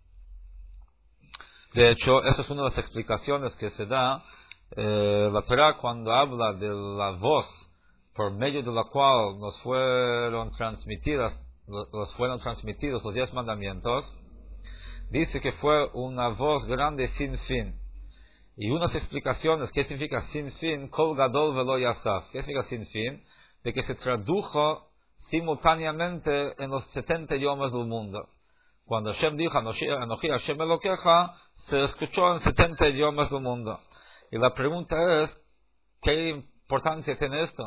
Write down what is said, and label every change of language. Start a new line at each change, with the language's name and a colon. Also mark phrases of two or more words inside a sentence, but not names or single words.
Spanish: De hecho, esa es una de las explicaciones que se da la Torah cuando habla de la voz por medio de la cual nos fueron transmitidos los 10 mandamientos. Dice que fue una voz grande sin fin. Y unas explicaciones, ¿qué significa sin fin?
Hebrew: קול גדול ולא יסף.
Spanish: ¿Qué significa sin fin? De que se tradujo simultáneamente en los 70 idiomas del mundo. Cuando Hashem dijo,
Hebrew: אנכי השם אלהיך,
Spanish: se escuchó en 70 idiomas del mundo. Y la pregunta es, ¿qué importancia tiene esto?